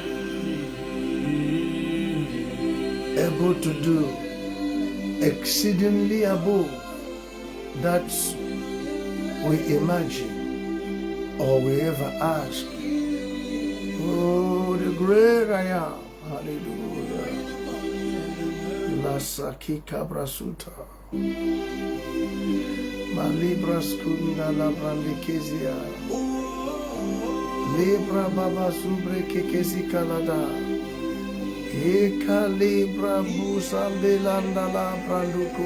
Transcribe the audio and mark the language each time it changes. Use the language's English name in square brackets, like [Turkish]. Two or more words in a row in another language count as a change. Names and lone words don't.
[English] Able to do exceedingly above that we imagine or we ever ask. Oh, the great I am. Hallelujah. Lasaki kabrasuta. Malibras kunda la brandikezia. Libra baba subre kekezi kalada. Eka libra busande landa la branduko.